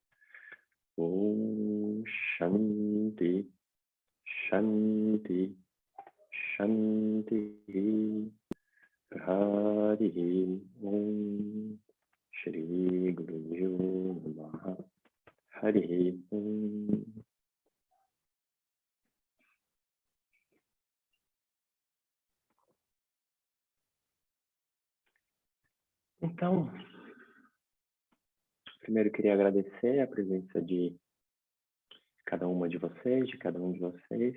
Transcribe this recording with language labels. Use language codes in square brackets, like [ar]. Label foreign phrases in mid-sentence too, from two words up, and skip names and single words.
[sa] ॐ शान्ति शान्ति शान्ति हरि ॐ श्री गुरु नमः हरि ॐ. [pt] Então, primeiro eu queria agradecer a presença de cada uma de vocês, de cada um de vocês.